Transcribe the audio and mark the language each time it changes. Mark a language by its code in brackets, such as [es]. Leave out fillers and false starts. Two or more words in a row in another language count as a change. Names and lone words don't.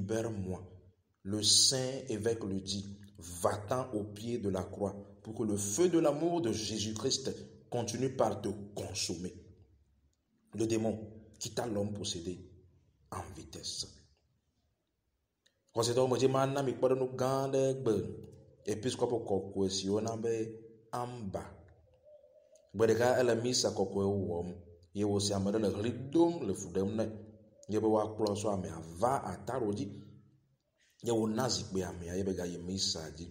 [fr] » Le saint évêque lui dit, « Va-t'en au pied de la croix pour que le feu de l'amour de Jésus-Christ continue par te consommer. » Le démon quitta l'homme possédé en vitesse. Considérons que maintenant [ee] mi kpɔɖe nu gã aɖe gbe episkopo kɔkɔe siwo na be Amba. Gbe ɖeka ele misa kɔkɔe wɔm Ye wo se ame ɖe le ɣli dom le fu ɖem nɛ. Ye be woakplɔ sɔ amea va ataro dzi. Ye wona zikpui amea ye be gayi misa dzi.